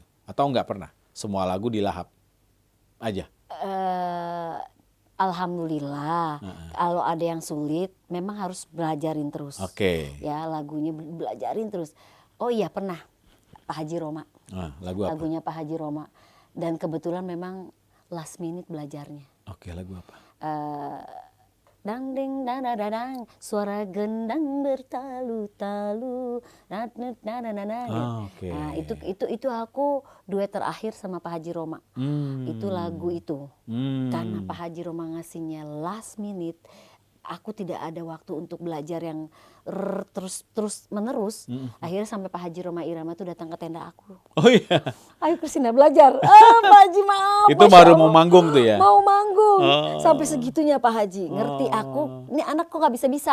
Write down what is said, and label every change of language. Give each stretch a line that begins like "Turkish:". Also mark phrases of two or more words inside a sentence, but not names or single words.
Indonesian: Atau nggak pernah? Semua lagu dilahap aja? Alhamdulillah, kalau ada yang sulit, memang harus belajarin terus. Oke. Ya, lagunya belajarin terus. Oh iya, pernah. Pak Haji Roma. Lagu apa? Lagunya Pak Haji Roma. Dan kebetulan memang
English: last minute
Indonesian: belajarnya. Oke, lagu apa? dang ding dang dang dang dang, suara gendang bertalu-talu, nat nat na na na na, gitu. Oke. Nah, itu aku duet terakhir sama Pak Haji Roma. Itu lagu itu. Karena Pak Haji Roma ngasihnya
English: last minute,
Indonesian: aku tidak ada waktu untuk belajar yang terus menerus. Akhirnya sampai Pak Haji Roma Irama tuh datang ke tenda aku. Oh iya. Ayo Kristina belajar. Pak Haji maaf. Itu Masya baru Allah. mau manggung tuh ya? Mau manggung. Oh. Sampai segitunya Pak Haji. Ngerti aku, ini anak kok gak bisa-bisa